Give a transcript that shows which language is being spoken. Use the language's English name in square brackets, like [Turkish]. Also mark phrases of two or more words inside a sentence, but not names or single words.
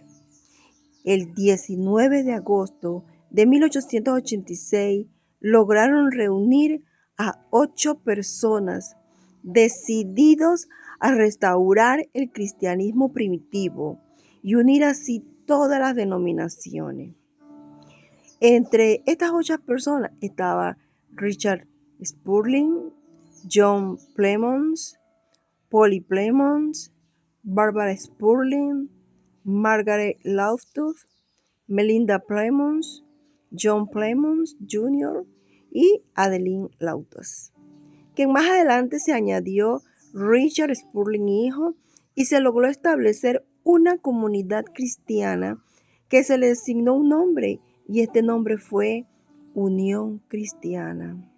[Spanish] El 19 de agosto de 1886 lograron reunir a 8 personas decididos a restaurar el cristianismo primitivo y unir así todas las denominaciones. Entre estas 8 personas estaba Richard Spurling, John Clemons, Polly Clemons, Barbara Spurling, Margaret Loftus, Melinda Clemons, John Clemons Jr. y Adeline Loftus, que más adelante se añadió Richard Spurling hijo, y se logró establecer una comunidad cristiana que se le asignó un nombre, y este nombre fue Unión Cristiana.